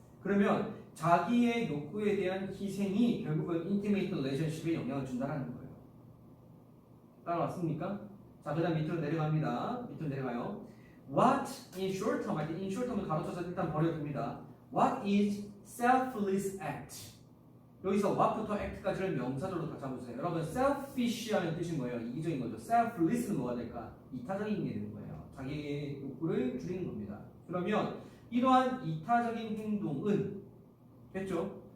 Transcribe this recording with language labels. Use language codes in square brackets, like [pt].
[ko] 그러면 자기의 욕구에 대한 희생이 결국은 intimate relationship에 영향을 준다는 거예요. 따라왔습니까? 자, 그 다음 밑으로 내려갑니다. 밑으로 내려가요. [en] What in short term [ko] 할 때 in short term을 가로쳐서 일단 버려둡니다. [en] What is selfless act? [ko] 여기서 what부터 act까지를 명사절로 다 잡으세요. 여러분 selfish 하는 뜻인 거예요. 이기적인 거죠. selfless는 뭐가 될까? 이타적인 게 되는 거예요. 자기의 욕구를 줄이는 겁니다. 그러면 이러한 이타적인 행동은 됐죠?